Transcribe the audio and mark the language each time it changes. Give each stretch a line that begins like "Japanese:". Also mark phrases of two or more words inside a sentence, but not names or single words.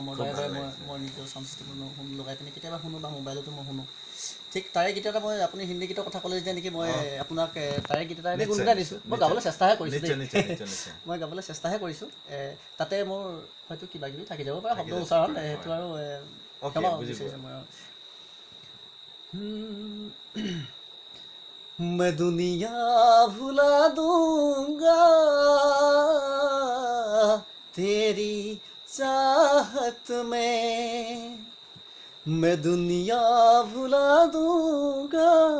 Assamese: মই বাৰে বাৰে মই নিজৰ চাউণ্ড চিষ্টেমত শুনো, লগাই পিনে কেতিয়াবা শুনো বা মোবাইলতো মই শুনো। ঠিক তাৰে গীত এটা, মই আপুনি হিন্দী গীতৰ কথা ক'লে যেতিয়া নেকি, মই আপোনাক তাৰে গীত এটা এনেই গুণগুণাই দিছোঁ। মই গাবলৈ চেষ্টাহে কৰিছোঁ দেই, মই গাবলৈ চেষ্টাহে কৰিছোঁ। তাতে মোৰ হয়তো কিবা কিবি থাকি যাব পাৰে শব্দ উচ্চাৰণ, সেইটো আৰু ক্ষমা বিচাৰিছোঁ মই।
Hindi: मैं दुनिया भुला दूंगा तेरी चाहत में, मैं दुनिया भुला दूंगा